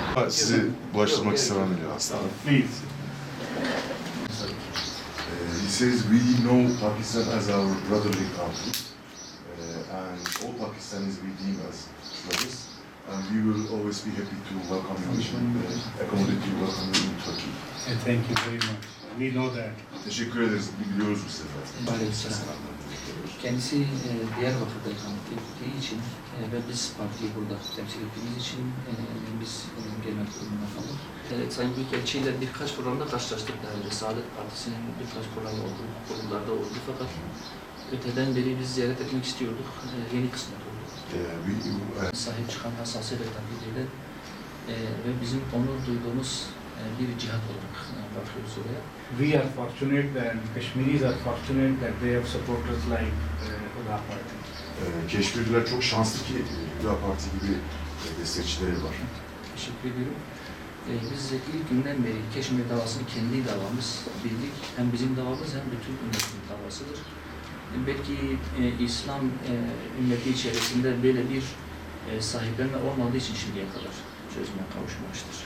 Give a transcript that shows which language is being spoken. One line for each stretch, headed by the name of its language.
Turkish: Sizi bulaştırmak istemem diyor aslında.
English: Please. He says we know Pakistan as our brotherly country, and all Pakistanis we deem as brothers, and we will always be happy to welcome you, accommodate you, welcome you in Turkey. Thank you very much. We know that.
Turkish: Teşekkür ederiz. Biliyoruz bu sefer. Aleykümselam. Kendisi Diyarbakır'da ikamet ettiği için ve biz partiyi burada temsil ettiğimiz için biz gelmek durumunda kaldık. Sayın Büyükelçi ile birkaç programda karşılaştık daha önce. Saadet Partisi'nin birkaç programı oldu, kurumlarda oldu fakat öteden beri biz ziyaret etmek istiyorduk. Yeni kısmet oldu. Sahip çıkan hassasiyet ve takdiriyle ve bizim onur duyduğumuz bir cihat olarak bakıyoruz oraya.
English: We are fortunate and Kashmiris are fortunate that they have supporters like Huda Party.
Turkish: Keşmirliler çok şanslı ki Huda Parti gibi destekçileri var. Teşekkür ediyorum. Biz ilk günden beri Keşmir davasını kendi davamız bildik. Hem bizim davamız hem bütün ümmetin davasıdır. Belki İslam ümmeti içerisinde böyle bir sahiplenme olmadığı için şimdiye kadar çözüme kavuşmamıştır.